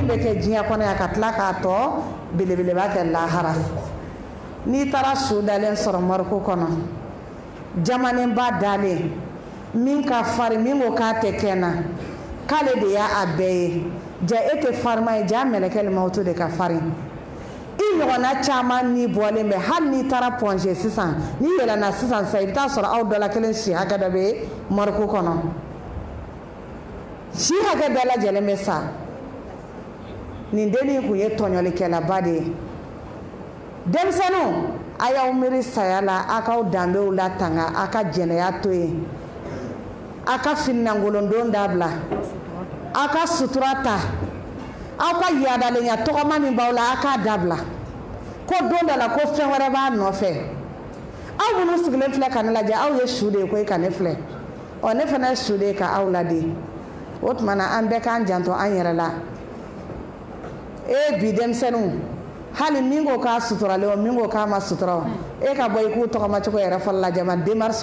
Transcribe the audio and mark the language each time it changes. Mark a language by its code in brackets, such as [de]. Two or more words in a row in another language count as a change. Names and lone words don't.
[bm] bɛ kɛ diɲɛ kɔnɔ yan ka tila k'a tɔ belebeleba kɛ lahara n'i taara su dalen sɔrɔ mɔriku kɔnɔ jamanenba dalen min ka farin min ko k'a tɛ kɛ n na k'ale de y'a bɛɛ ye ja e tɛ farima ye ja mɛlɛkɛl mawutu de ka farin i ɲɔgɔnna caman ni bɔlen bɛ hali n'i taara pɔnze sisan n'i yɛlɛnna sisan sa i bɛ taa sɔrɔ aw dɔ la kelen si hakɛ dɔ bɛ mɔriku kɔnɔ si hakɛ bɛɛ lajɛlen bɛ sa nin dennin kun ye tɔɲɔlikɛlaba de ye denmisɛnninw a y'aw miiri saya la a k'aw danbew latanga a ka jɛnɛya to yen aka finnangolondon dabla aka suturata aka yadalenya togoma min bawla aka dabla ko don dala ko fɛn wɛrɛ b'a nɔfɛ aw minnu sigilen filɛ ka ne lajɛ aw ye su de ye ko e ka ne filɛ ne fana ye su de ye ka aw ladi o tuma na an bɛɛ k'an janto an yɛrɛ la bi denmisɛnninw hali min ko k'a suturalen o min ko k'a ma sutura o e ka bɔ i k'u tɔgɔmacogo yɛrɛ fɔlɔ lajɛ ma démarche